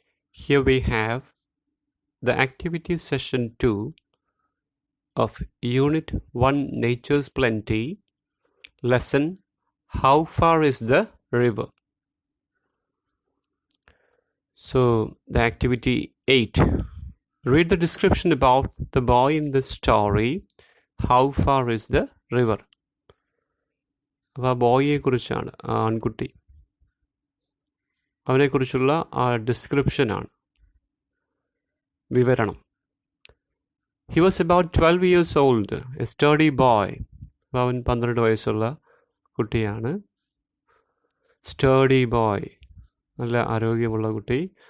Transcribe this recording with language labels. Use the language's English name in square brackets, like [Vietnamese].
[English] Here we have the activity session 2 of Unit 1 Nature's Plenty, lesson How Far is the River? So, the activity 8. Read the description about the boy in the story. How far is the river? [Malayalam] അപ്പോൾ ആ ബോയിയെ കുറിച്ചാണ്, ആൺകുട്ടി, അവനെക്കുറിച്ചുള്ള ആ ഡിസ്ക്രിപ്ഷനാണ്, വിവരണം. [English] He was about 12 years old, a sturdy boy. [Malayalam] അവൻ 12 വയസ്സുള്ള കുട്ടിയാണ്. [English] Sturdy boy, [Malayalam] നല്ല ആരോഗ്യമുള്ള കുട്ടി.